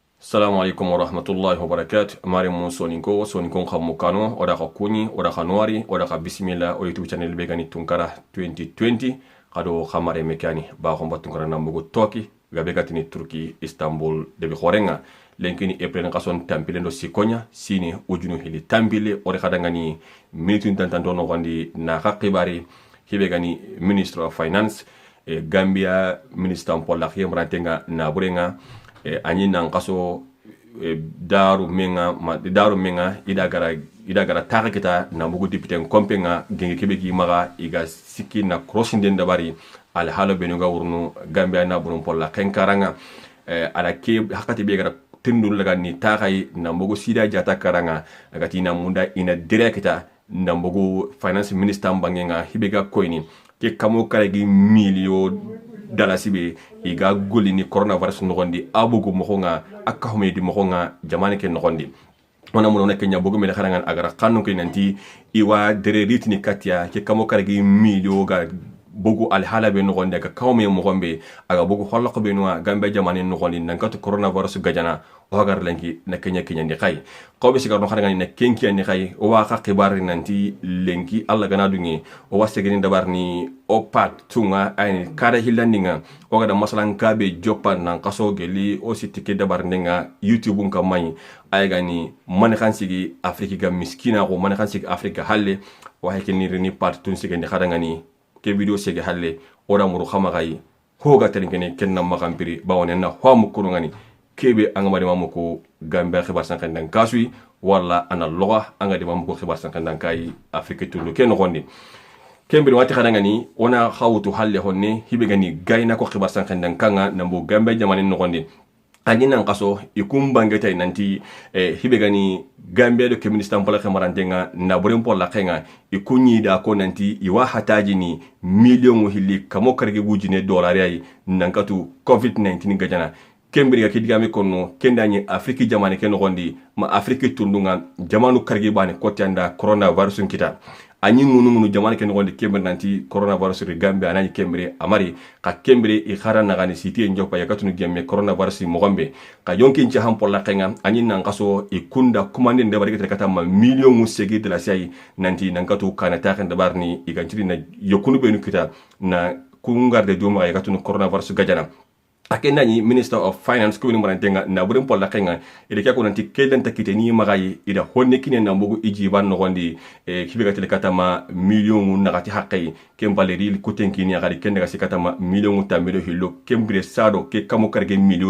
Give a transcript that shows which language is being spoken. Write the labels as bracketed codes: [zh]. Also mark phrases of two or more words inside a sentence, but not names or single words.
[ar] Assalamu alaikum warahmatullahi wabarakatuh. [snk] Mari mun soninko khamukano oda ka kuni oda ka noari oda ka bismillah o [en] YouTube channel [snk] be gani tunkara 2020 kado khamare mekani ba khomba tunkara nambugo toki gabe gatini Turki Istanbul debi khorenga lenkini epren kason tampile ndo sikonya sini ujunu hili tambile ore khadangani minitun tantandono gondi na khibari hibe gani [en] Minister of Finance [snk] Gambia Minister Paul Lakhiem rantenga na burenga anyi nan kaso daru menga ida gara taga kita na mugu dipiten kompenga genge kebegi maga iga siki na crossing den dabari al halo benuga urnu Gambia na burun polla kenkaranga ala ke hakati be gara tindul laga ni tagai na mugu sida jata karanga agati na munda ina direkta na mugu [en] finance minister [snk] bangenga hibega koini ke kamo karagi milio dalasibe iga goli ni coronavirus nogondi abugo mokonga akahume di mokonga jamane ke nogondi wana muno Kenya bogo me kharangan agara kanu ke nanti iwa dere ritni katia ke kamo karagi milio ga bogo al halabe nogondi ga kawme mogombe aga bogo hollako be no Gambia jamane nogondi nankato coronavirus gajana hogar lenki na Kenya ndi khay ko be sigar no kharangan na kenki ndi khay o wa ka khibar nanti lenki alla gana dungi o wasegeni dabar ni o pat tunga ay kada hilandinga o gada masalan kabe jopan nan kaso geli o sitike dabar ninga YouTube ka may ay gani man khansigi Afrika ga miskina ko man khansigi Afrika halle wa hakeni rini pat tun sigeni khadangani ke video sege halle o da muru khamagai hoga telinkene kenna makampiri bawone na hwamu kurungani kebe angamari mamuko Gambia khibar sankandan kasui wala ana loga angadi mamuko khibar sankandan kai Afrika tulu ken gondi kembiri wati khadangani ona khawtu halle honne hibe gani gayna ko khibar sankandan kanga nambo Gambia jamani no gondi anina ngaso ikumbangeta nanti hibe gani Gambia do keminista mpala khamarantenga na borem pola khenga ikunyi da ko nanti iwa hataji ni million hili kamo karge gujine dollar yayi nankatu covid-19 gajana kembiri kidigame kono kendanye Afrika jamane ken gondi ma Afrika tundunga jamanu karge bani kotianda coronavirus kita anyi ngunu jamane ken gondi kembiri nanti coronavirus ri Gambia anani kembiri amari ka kembiri i khara na gani siti njopa yakatunu gemme coronavirus mogombe ka yonkin ci ham polla kenga anyi nan kaso ikunda kumande nde bari kata ma million musegi de la sai nanti nankatu kana taken de barni igantiri na yokunu benu kita na kungarde duma yakatunu coronavirus gajana akenda ni [en] Minister of Finance [snk] ko ni marantenga na burin polla kenga ide kya ko nanti kelen takite ni magayi ida honne kine na mbugu iji ban no gondi kibiga tele katama million nagati haqqi kem valeri ko tenki ni agari kenda ga sikatama million tamilo hillo kembre sado ke kamo karge million